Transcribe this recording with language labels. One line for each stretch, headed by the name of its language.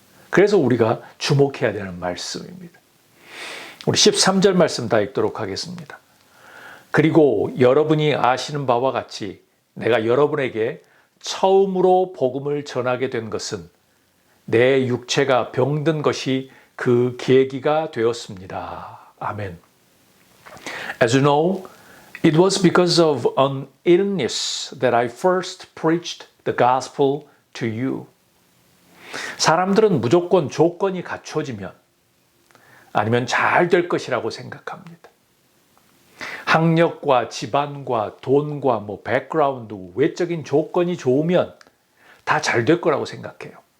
Korean: 그래서 우리가 주목해야 되는 말씀입니다. 우리 13절 말씀 다 읽도록 하겠습니다. 그리고 여러분이 아시는 바와 같이 내가 여러분에게 처음으로 복음을 전하게 된 것은 내 육체가 병든 것이 그 계기가 되었습니다. 아멘.
English: As you know, it was because of an illness that I first preached the gospel to you.
Korean: 사람들은 무조건 조건이 갖춰지면 아니면 잘 될 것이라고 생각합니다. 학력과 집안과 돈과 백그라운드, 외적인 조건이 좋으면 다 잘 될 거라고 생각해요.